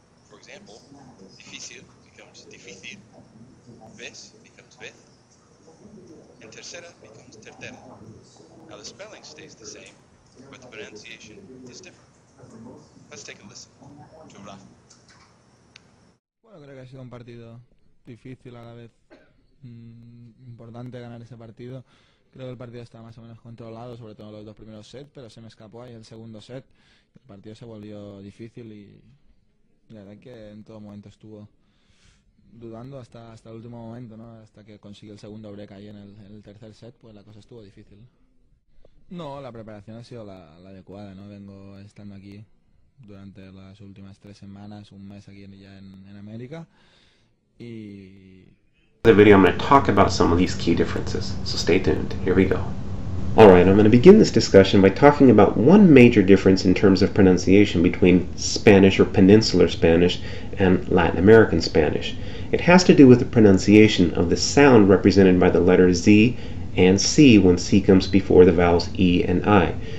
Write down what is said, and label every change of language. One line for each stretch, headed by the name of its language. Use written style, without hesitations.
English: For example, difícil becomes difícil, vez becomes vez, and tercera becomes tercera. Now the spelling stays the same, but the pronunciation is different. Let's take a listen to Rafa.
Spanish: Bueno, creo que ha sido un partido difícil, a la vez importante ganar ese partido. Creo que el partido está más o menos controlado, sobre todo en los dos primeros sets, pero se me escapó ahí el segundo set. El partido se volvió difícil y la verdad que en todo momento estuvo dudando hasta el último momento, ¿no? Hasta que consiguió el segundo break ahí en el tercer set, pues la cosa estuvo difícil. No, la preparación ha sido la adecuada, ¿no? Vengo estando aquí durante las últimas 3 semanas, un mes aquí ya en América y...
English: In the video I'm going to talk about some of these key differences, so stay tuned. Here we go. Alright, I'm going to begin this discussion by talking about one major difference in terms of pronunciation between Spanish or Peninsular Spanish and Latin American Spanish. It has to do with the pronunciation of the sound represented by the letters Z and C when C comes before the vowels E and I.